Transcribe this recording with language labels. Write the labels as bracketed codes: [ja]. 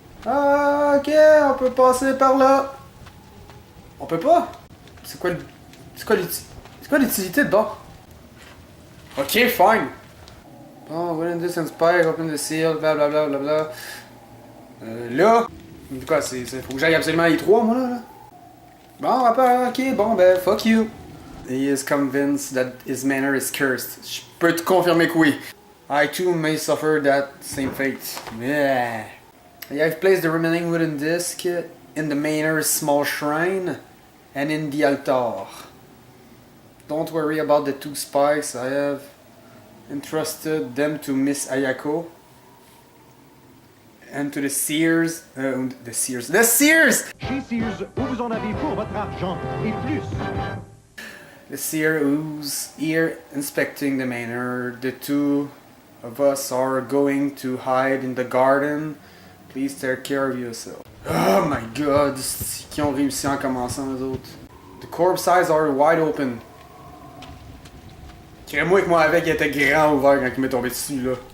[fr] Ah, ok, on peut passer par là. On peut pas? C'est quoi l'utilité de bord? Ok, fine. Bon, [en] Will and this inspire, open the seal, [fr] blablabla, blablabla. Là, quoi, faut que j'aille absolument les trois, moi, là. Bon, après, ok, bon, ben, fuck you. [en] He is convinced that his manor is cursed. [fr] Je peux te confirmer que oui. [en] I too may suffer that same fate. Yeah. I have placed the remaining wooden disc in the manor's small shrine and in the altar. Don't worry about the 2 spikes. I have entrusted them to Miss Ayako and to the Seers. The Seers! [fr] Chez Sears, où vous en avez pour votre argent et plus. [en] The Seer who's here inspecting the manor. The 2 of us are going to hide in the garden. Please take care of yourself. [fr] Oh my god, qui ont réussi en commençant les autres. [en] The corpse eyes are wide open. [fr] Crée-moi que moi avec, il était grand ouvert quand il m'est tombé dessus là.